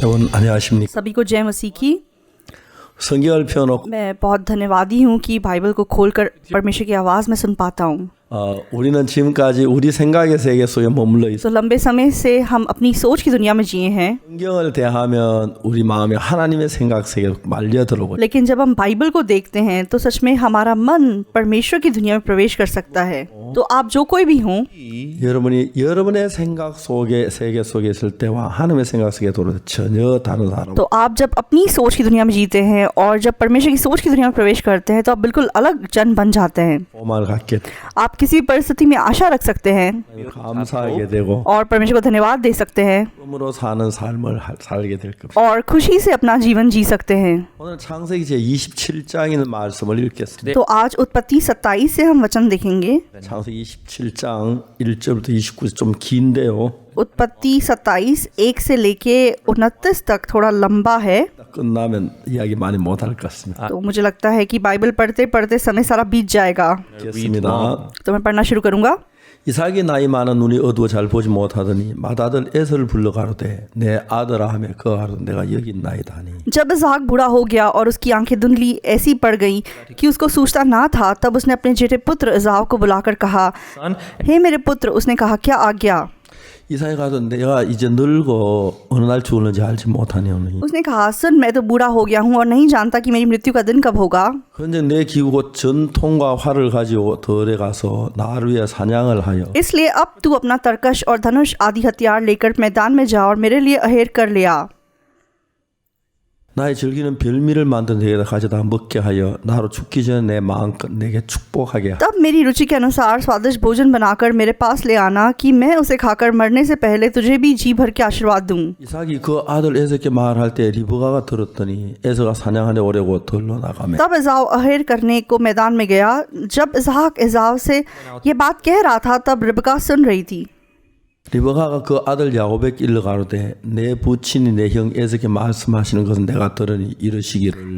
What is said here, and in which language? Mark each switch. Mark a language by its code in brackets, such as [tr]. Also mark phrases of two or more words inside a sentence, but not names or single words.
[ko] 안녕하십니까. [hi] सभी को जय मसीह की। [ko] 성경을 펴놓고 [hi] मैं बहुत धन्यवादी हूँ कि बाइबल को खोलकर परमेश्वर की आवाज़ में सुन पाता हूँ। [ko] 우리는 지금까지 우리 생각의 세계 속에 머물러 있어. [hi] तो लंबे समय से हम अपनी सोच की दुनिया में जिए हैं, [ko] 성경을 대하면 우리 마음에 하나님의 생각 세계로 말려 들어오고. [hi] लेकिन जब हम बाइबल को देखते हैं तो सच में हमारा मन परमेश्वर की दुनिया में प्रवेश कर सकता है। तो आप जो कोई भी हों, [ko] 여러분이 여러분의 생각 속에 세계 속에 있을 때와 하나님의 생각 세계에 들어올 때 전혀 다른 사람. [hi] तो आप जब अपनी सोच की दुनिया में जीते हैं और जब परमेश्वर की सोच की दुनिया में प्रवेश करते हैं तो आप बिल्कुल अलग जन बन जाते हैं। [ko] 소망을 갖게 돼. [hi] आप किसी परिस्थिति में आशा रख सकते हैं [ko] 감사하게 되고 [hi] और परमेश्वर को धन्यवाद दे सकते हैं [ko] 꿈으로 사는 삶을 살게 될 겁니다. [hi] और खुशी से अपना जीवन जी सकते हैं। [ko] 오늘 창세기 제 27장인 말씀을 읽겠습니다. [hi] तो आज उत्पत्ति 27 से हम वचन देखेंगे। [ko] 창세기 27장 1절부터 29절 좀 긴데요. [hi] उत्पत्ति 27 1 से लेके 29 तक थोड़ा लंबा है, [ko] 끝나면 이야기 많이 못할 것 같습니다. [hi] तो मुझे लगता है कि बाइबल पढ़ते पढ़ते समय सारा बीत जाएगा। [ko] 읽겠습니다. [hi] तो मैं पढ़ना शुरू करूंगा। [ko] 이삭이 나이 많아 눈이 어두워 잘 보지 못하더니 맏아들 에서를 불러 가로되 내 아들아 하며 그 가로되 내가 여기 있나이다 하니. [hi] जब इसहाक बूढ़ा हो गया और उसकी आंखें धुंधली ऐसी पड़ गईं कि उसको सूझता ना था, तब उसने अपने जेठे पुत्र इसाव को बुलाकर कहा, हे मेरे पुत्र। उसने कहा, क्या आज्ञा? [ko] 이삭이 가서 내가 이제 늙어 어느 날 죽을는지 알지 못하니. [hi] उसने कहा, सुन, मैं तो बूढ़ा हो गया हूँ और नहीं जानता कि मेरी मृत्यु का दिन कब होगा। [ko] 그런데 내 기우고 전통과 활을 가지고 들에 가서 나를 위해 사냥을 하여. [hi] इसलिए अब तू अपना तरकश और धनुष आदि हथियार लेकर मैदान में जा और मेरे लिए अहेर कर ले आ। [ko] 나의 즐기는 별미를 만든 내게다 가져다 먹게 하여 나로 죽기 전에 내 마음껏 내게 축복하게 하라. [hi] तब मेरी रुचि के अनुसार स्वादिष्ट भोजन बनाकर मेरे पास ले आना कि मैं उसे खाकर मरने से पहले तुझे भी जी भर के आशीर्वाद दूं। [ko] 이삭이 그 아들 에서께 말할 때 리브가가 들었더니 에서가 사냥하려 오려고 들러 나가매. [hi] तब इसाव अहेर करने को मैदान में गया। जब इसहाक इसाव से ये बात कह रहा था, तब रिबका सुन रही थी। [ko] 리브가가 그 아들 야곱에게 일러 가로되 내 부친이 내 형 에서께 말씀하시는 것은 내가 들으니 이르시기를.